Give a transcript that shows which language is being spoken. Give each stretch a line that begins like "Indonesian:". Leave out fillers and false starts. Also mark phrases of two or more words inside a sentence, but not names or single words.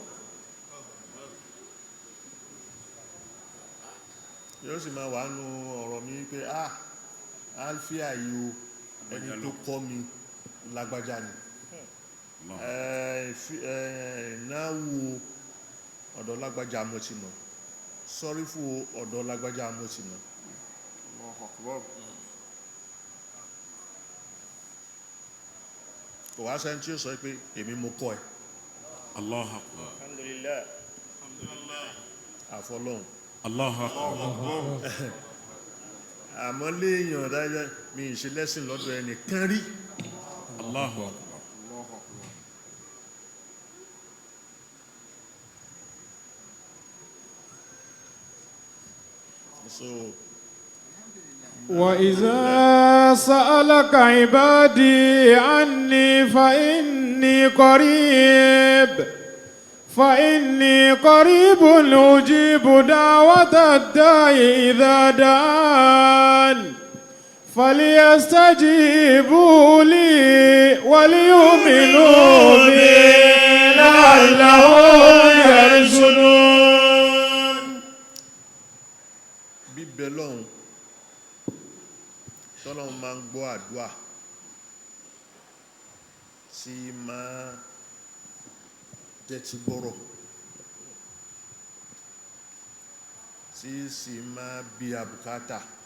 Yoruba: yóò sì máa wà nù ọ̀rọ̀ mi pé alfia yìí o ẹni tó kọ́ mi lágbájá ni náwó ọ̀dọ̀ lágbájá mo ti mọ̀ sọ́rí fún ọ̀dọ̀ lágbájá mo ti mọ̀. kò wá sẹ́ni tí ó sọ pé èmi mo kọ́ ẹ.
Arabic: الله أكبر. Alhamdulillah. àfọlọ́hun. الله أكبر.
Yoruba: àmọ́ léèyàn dájọ́ mi ì ṣe lẹ́sìn lọ́dọ̀ ẹnìkan rí.
Arabic: الله أكبر.
Yoruba: So
Arabic: وإذا سألك عبادي عني فإني قريب أجيب دعوة الداعي إذا دعان فليستجيبوا لي وليؤمنوا بي لعلهم يرشدون.
Yoruba: bíbẹ lọ́hùn tọ́lọ́hun máa ń gbọ́ àdúà tí máa tẹ́tí gbọ́rọ̀ tí sì máa bí àbùkátà.